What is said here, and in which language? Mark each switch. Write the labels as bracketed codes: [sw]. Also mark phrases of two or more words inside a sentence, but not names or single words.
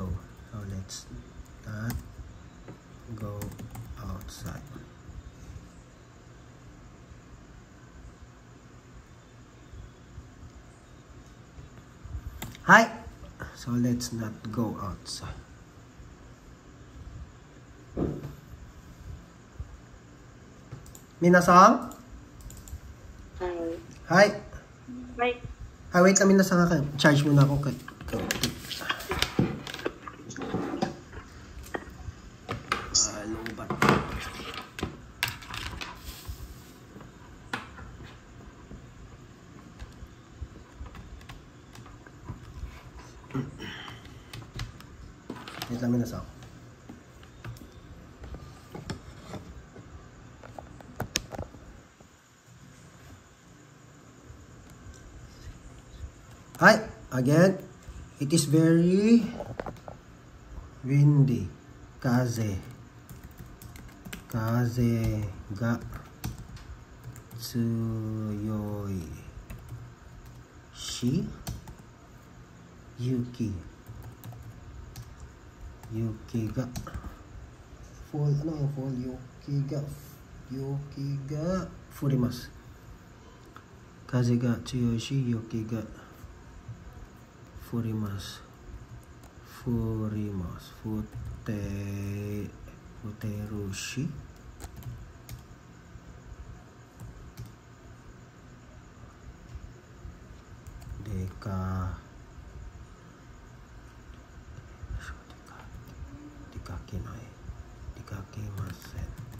[en] So let's not go outside. Hi. So let's not go outside. [tl] Minasang? [en] Hi. May Hi, [tl] wait lang minasang ako. Charge muna ako kay. Lobat. Wait lang minasang. [en] Hi, again. It is very windy. [ja] 風が強いし雪が fall, [tl] ano yung fall? [ja] 雪が降ります. 風が強いし雪が降ります. Futerushi. Dikakimasen.